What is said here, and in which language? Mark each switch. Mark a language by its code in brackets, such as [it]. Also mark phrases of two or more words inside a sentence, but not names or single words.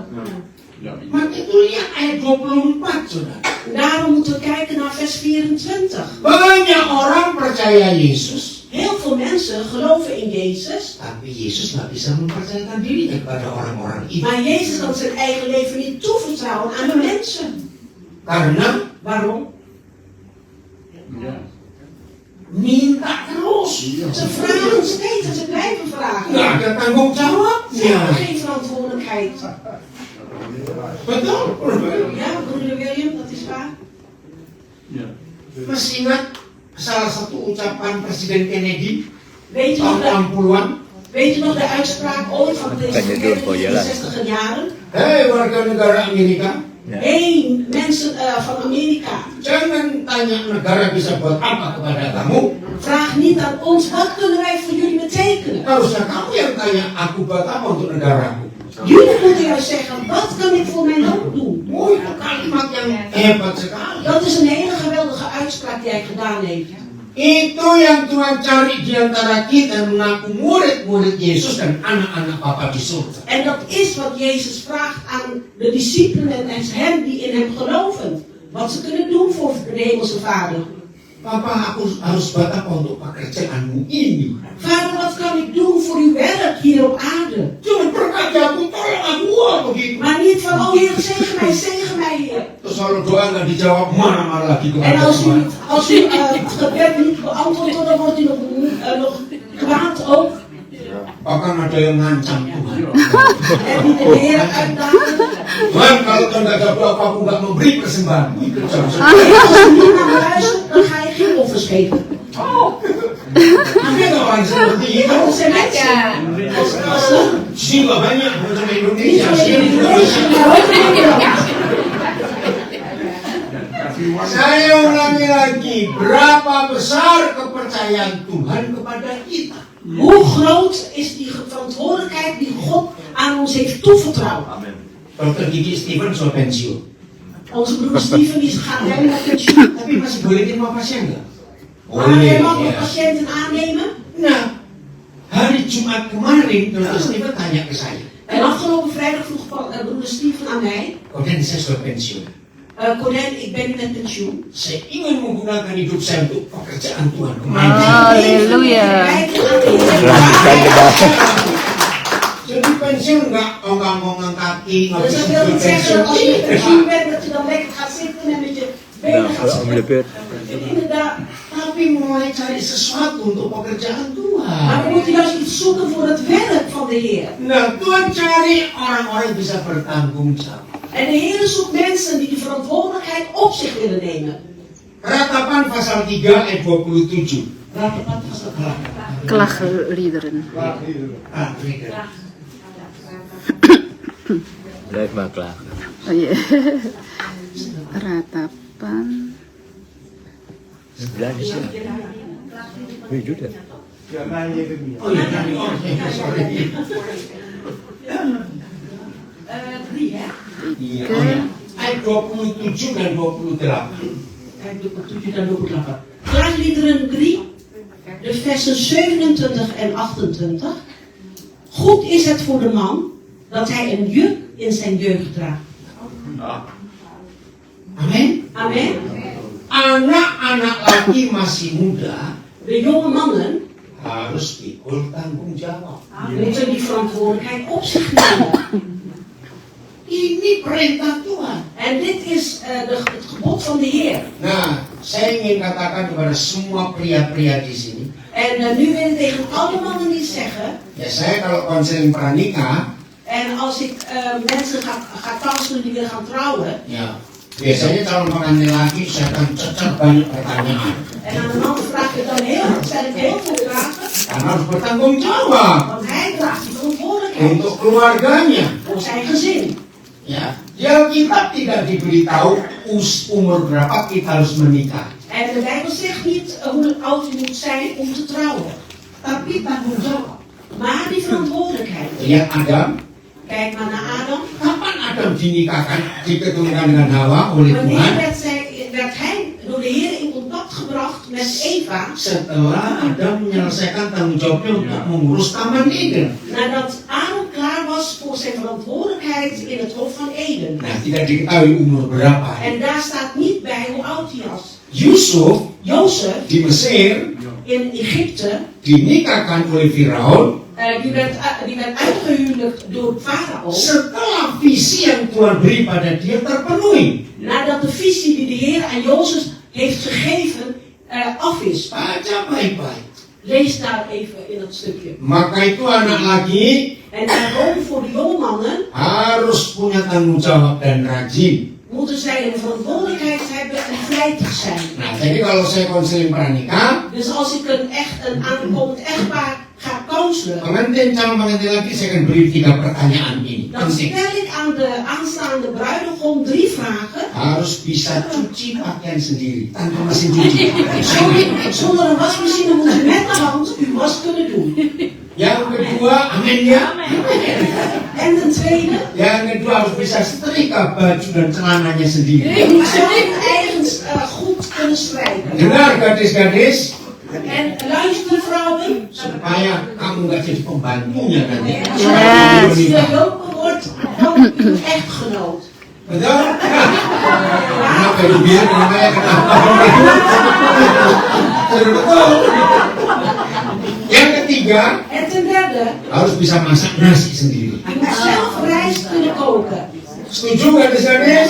[id] Maar itu lihat ayat 24 saudara. [nl] Daarom moeten we kijken naar vers 24. [id] Banyak orang percaya Yesus, [nl] Heel veel mensen geloven in Jezus, [id] tapi Yesus nggak bisa mempercayakan dirinya kepada orang-orang itu. [nl] maar Jezus kan zijn eigen leven niet toevertrouwen aan de mensen. [id] Karena [nl] Waarom? [id] minta terus. [nl] Ze vragen steeds en ze blijven vragen. [id] Nggak ada tanggung [nl] Ze hebben [id] jawabnya. [nl] geen verantwoordelijkheid. [id] Betul? [nl] Ja, broeder William, dat is waar. [id] Masih ingat salah satu ucapan Presiden Kennedy [nl] Weet u nog [id] tahun [nl] de, [id] 60-an? [nl] weet u nog de uitspraak ooit van president Kan je doen voor Kennedy in je de 60 jaren? [id] Hei warga negara Amerika, [nl] Hé, mensen van Amerika, [id] jangan tanya negara bisa buat apa kepada kamu. [nl] vraag niet aan ons, wat kunnen wij voor jullie betekenen? [id] Harusnya kamu yang tanya, aku buat apa untuk negaraku. [nl] Jullie moeten juist zeggen, wat kan ik voor mijn land doen? [id] Oh, itu kalimat yang hebat sekali. [nl] Dat is een hele geweldige uitspraak die hij gedaan heeft. [id] Itu yang Tuhan cari di antara kita mengaku murid-murid Yesus dan anak-anak Bapa di surga. [nl] En dat is wat Jezus vraagt aan de discipelen en hen die in hem geloven. Wat ze kunnen doen voor de hemelse Vader. [id] Papa, aku harus buat apa untuk pekerjaanmu ini? [nl] Vader, wat kan ik doen voor uw werk hier op aarde? [id] Jangan berkata, aku tolong aku begitu. [nl] Maar niet van, oh Heer, zegen mij Heer. [id] Terus kalau doa nggak dijawab, marah-marah lagi [nl] En [id] kepada Tuhan. [nl] als u het gebed niet beantwoordt, dan wordt u nog kwaad ook. [id] Bahkan ada yang ngancam Tuhan. [nl] En die de Heer uitdagen. [id] Tuhan, kalau kau nggak jawab apa, aku nggak memberi persembahan. Itu [nl] En als u niet naar me luistert, dan ga je geen offers geven. [id] Ada orang seperti itu. [nl] Dat zijn mensen. Als [id] Sini nggak banyak, bukan [nl] niet [id] Indonesia. [nl] alleen in [id] Sini [nl] Indonesië, maar ook in Nederland. [id] Saya ulangi lagi, berapa besar kepercayaan Tuhan kepada kita? [nl] Hoe groot is die verantwoordelijkheid die God aan ons heeft toevertrouwd? [id] Dr. Gigi Steven sudah pensiun, [nl] Onze broer Steven die gaat helemaal naar pensioen. [id] tapi masih boleh terima pasien nggak? [nl] Maar hij mag nog [id] ya. [nl] patiënten aannemen. [id] Nah, hari Jumat kemarin Dr. Steven tanya ke saya, [nl] En afgelopen vrijdag vroeg broeder Steven aan mij. [id] kemudian saya sudah pensiun. [nl] Konen, ik ben nu met pensioen. [id] Saya ingin menggunakan hidup saya untuk pekerjaan Tuhan. Halleluja. Jadi pensiun nggak ongkang-ongkang kaki, nggak [nl] Dus [id] bisa [nl] dat wil [id] beli [nl] niet zeggen [id] pensiun. [nl] dat als je met pensioen bent, dat je dan lekker gaat zitten en met je benen gaat Om de zitten. beurt. Inderdaad. [id] Tapi mulai cari sesuatu untuk pekerjaan [nl] Maar [id] Tuhan. [nl] we moeten juist iets zoeken voor het werk van de Heer. [id] Nah, Tuhan cari orang-orang yang bisa bertanggung jawab. [nl] En de Heer zoekt mensen die de verantwoordelijkheid op zich willen nemen. [id] Ratapan pasal 3 ayat 27. Ratapan pasal 3. [nl] Klagliederen. Blijf maar klagen. [id] Oh iya. Ratapan. [nl] Blijf sih. Wie doet dat? [id] Oh ya, sorry. [nl] 3 hè? [id] Iya, oh ya. Ayat 27 dan 28. [nl] Kijk, 27 dan 28. Klaagliederen 3, de versen 27 en 28. Goed is het voor de man dat hij een juk in zijn jeugd draagt. [id] Amin. [nl] Amen. [id] Anak-anak laki masih muda [nl] De jonge mannen [id] harus pikul tanggung jawab. [nl] moeten die verantwoordelijkheid op zich nemen. [id] Ini perintah Tuhan. [nl] En dit is het gebod van de Heer. [id] Nah, saya ingin katakan kepada semua pria-pria di sini. [nl] En nu wil ik tegen alle mannen niet zeggen. [id] Ya saya kalau konseling pranikah, [nl] En als ik mensen ga counselor die willen gaan trouwen. [id] ya biasanya calon pengantin laki saya akan cecer banyak pertanyaan. [nl] En aan de man vraag ik dan stel ik heel veel vragen. [id] Karena harus bertanggung jawab [nl] Want hij draagt die verantwoordelijkheid [id] untuk keluarganya. [nl] voor zijn gezin. [id] Ya, di Alkitab tidak diberitahu umur berapa kita harus menikah. [nl] En de Bijbel zegt niet hoe oud je moet zijn om te trouwen. [id] Tapi tanggung jawab. [nl] Maar die verantwoordelijkheid. [id] Lihat Adam, [nl] Kijk maar naar Adam. [id] kapan Adam dinikahkan, diketemukan dengan Hawa oleh [nl] Wanneer [id] Tuhan? [nl] werd hij door de Heer in contact gebracht met Eva? [id] Setelah Adam menyelesaikan tanggung jawabnya untuk mengurus Taman Eden. [nl] Nadat Adam klaar was voor zijn verantwoordelijkheid in het Hof van Eden. [id] Nah, tidak diketahui umur berapa. [nl] En daar staat niet bij hoe oud hij was. [id] Yusuf [nl] Jozef [id] di Mesir [nl] in Egypte, [id] dinikahkan oleh Firaun [nl] die werd uitgehuwelijkd door Farao. [id] setelah visi yang Tuhan beri pada dia terpenuhi. [nl] Nadat de visie die de Heer aan Jozef heeft gegeven af is. [id] Baca baik-baik. [nl] Lees daar even in dat stukje. [id] Maka itu anak laki [nl] En daarom voor de jonge mannen [id] harus punya tanggung jawab dan rajin. [nl] moeten zij een verantwoordelijkheid hebben en vlijtig zijn. [id] Nah, jadi kalau saya konseling pranikah, [nl] Dus als ik een aankomend echtpaar ga counselen, [id] pengantin calon pengantin laki saya akan beri 3 pertanyaan ini. [nl] dan [id] Penting. [nl] stel ik aan de aanstaande bruidegom 3 vragen. [id] Harus bisa cuci pakaian sendiri tanpa mesin cuci. [nl] Zonder een wasmachine moet u met de hand uw was kunnen doen. [id] Yang kedua, amin ya. [nl] En ten tweede, [id] Yang kedua harus bisa setrika baju dan celananya sendiri. [nl] u moet zelf uw eigen goed kunnen strijken. [id] Dengar gadis-gadis, [nl] En luister vrouwen, [id] supaya kamu gak jadi pembantunya nanti. [nl] zodat u de lopen wordt van uw echtgenoot. [id] Betul? Kenapa dibiar namanya kenapa? Sudah betul. Yang ketiga, [nl] En ten derde, [id] harus bisa masak nasi sendiri. [nl] u moet zelf rijst kunnen koken. [id] Setuju gadis-gadis?